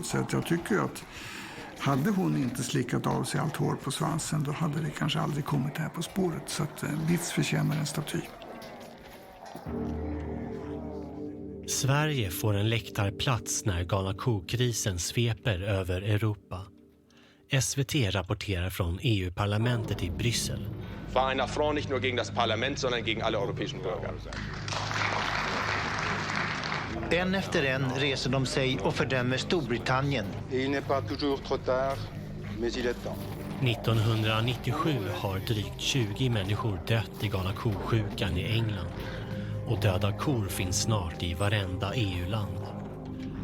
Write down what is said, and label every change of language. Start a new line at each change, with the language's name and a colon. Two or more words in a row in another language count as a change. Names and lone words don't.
Swedish: Så att jag tycker att hade hon inte slickat av sig allt hår på svansen, då hade det kanske aldrig kommit här på spåret. Så att Bits förtjänar en staty. Sverige får en läktarplats när galna kokrisen sveper över Europa. SVT rapporterar från EU-parlamentet i Bryssel.
German: War ein Affront nicht nur gegen das Parlament, sondern gegen alle europäischen Bürger.
Swedish: En efter en reser de sig och fördömer Storbritannien. 1997 har drygt 20 människor dött i galna kosjukan i England. Och döda kor finns snart i varenda EU-land.